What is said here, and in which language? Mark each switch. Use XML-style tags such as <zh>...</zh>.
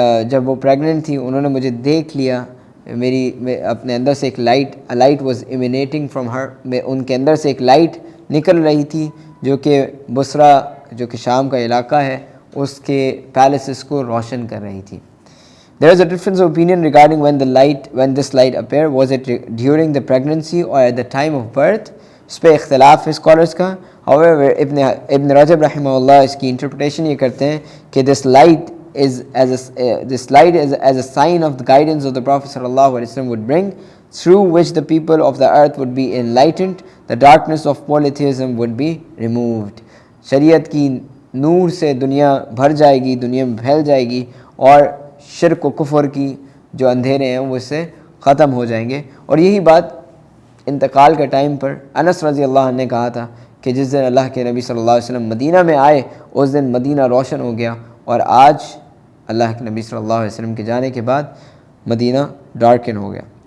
<ur>جب وہ پریگننٹ تھی، انہوں نے مجھے دیکھ لیا، اپنے اندر سے ایک</ur> <en>light was emanating from her,</en> <ur>ان کے اندر سے ایک لائٹ نکل رہی تھی جو کہ بصرہ، جو کہ شام کا علاقہ ہے، اس کے پیلسز کو روشن کر رہی تھی.</ur> <en>There is a difference of opinion regarding when this light appeared. Was it during the pregnancy or at the time of birth?</en> <ur>اس پہ اختلاف ہے اسکالرس کا.</ur> <en>However,</en> <ur>ابن رجب رحمہ اللہ اس کی انٹرپریٹیشن یہ کرتے ہیں کہ</ur> <en>this light is as a sign of the guidance of the Prophet sallallahu alaihi wasallam would bring, through which the people of the earth would be enlightened, the darkness of polytheism would be removed.</en> <ur>شریعت کی نور سے دنیا بھر جائے گی، دنیا میں پھیل جائے گی، اور شرک و کفر کی جو اندھیرے ہیں وہ اس سے ختم ہو جائیں گے. اور یہی بات انتقال کے ٹائم پر انس رضی اللہ عنہ نے کہا تھا کہ جس دن اللہ کے نبی صلی اللہ علیہ وسلم مدینہ میں آئے، اس دن مدینہ روشن ہو گیا، اور آج اللہ کے نبی صلی اللہ علیہ وسلم کے جانے کے بعد مدینہ ڈارکن ہو گیا.</ur>